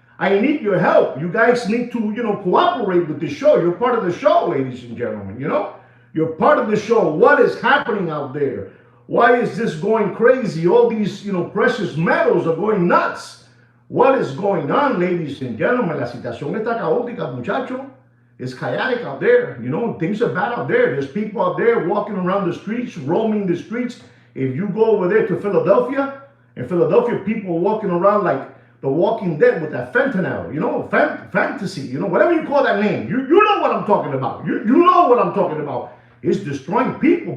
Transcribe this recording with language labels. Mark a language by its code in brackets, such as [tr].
[en] I need your help. You guys need to, cooperate with the show. You're part of the show, ladies and gentlemen, You're part of the show. What is happening out there? Why is this going crazy? All these, precious metals are going nuts. What is going on, ladies and gentlemen? [es] La situación está caótica, muchacho. [en] It's chaotic out there. Things are bad out there. There's people out there walking around the streets, roaming the streets. If you go over there to Philadelphia, In Philadelphia, people walking around like the Walking Dead with that fentanyl, fantasy, whatever you call that name. You know what I'm talking about. You know what I'm talking about. It's destroying people.